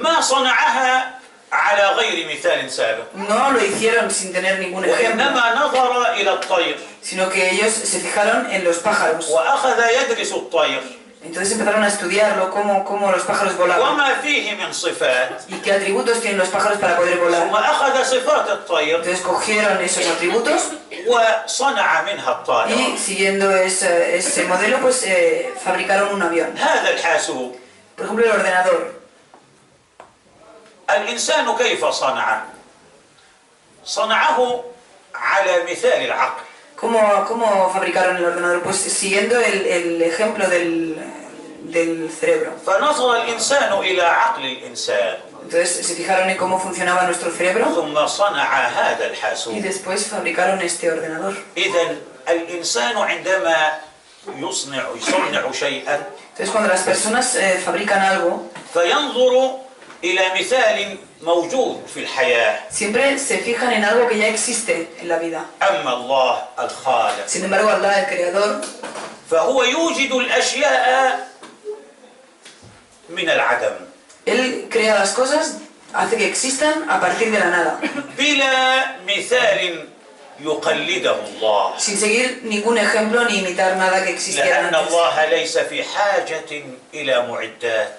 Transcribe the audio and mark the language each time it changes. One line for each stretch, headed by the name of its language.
Arabic: ما صنعها على غير مثال سابق
Spanish: no lo hicieron sin tener ningún ejemplo,
Arabic: وإنما نظر إلى الطير
Spanish: sino que ellos se fijaron en los pájaros.
Arabic: وأخذ يدرس الطير
Spanish: Entonces empezaron a estudiarlo, cómo los pájaros volaban
Arabic: وما فيه من صفات
Spanish: y qué atributos tienen los pájaros para poder volar.
Arabic: ثم أخذ صفات الطير
Spanish: Entonces cogieron esos atributos
Arabic: وصنع منها الطائرة.
Spanish: y siguiendo ese modelo, pues fabricaron un avión.
Arabic: هذا الحاسوب
Spanish: Por ejemplo, el ordenador.
Arabic: الإنسان كيف صنعه؟ صنعه على مثال العقل.
Spanish: ¿Cómo fabricaron el ordenador? Pues siguiendo el ejemplo del cerebro.
Arabic: فنظر الإنسان إلى عقل الإنسان
Spanish: Entonces se fijaron en cómo funcionaba nuestro cerebro
Arabic: ثم صنع هذا
Spanish: y
Arabic: الحاسوب.
Spanish: después fabricaron este ordenador.
Arabic: إذن الإنسان عندما يصنع شيئا
Spanish: Entonces cuando las personas fabrican algo,
Arabic: فينظر إلى مثال موجود في الحياة.
Spanish: siempre se fijan en algo que ya existe en la vida.
Arabic: أما الله الخالق
Spanish: Sin embargo, Allah, el creador,
Arabic: فهو يوجد الأشياء من العدم
Spanish: Él crea las cosas, hace que existan a partir de la nada,
Arabic: بلا مثال يقلده الله.
Spanish: sin seguir ningún ejemplo ni imitar nada que existiera
Arabic: لأن
Spanish: antes.
Arabic: الله ليس في حاجة إلى معدات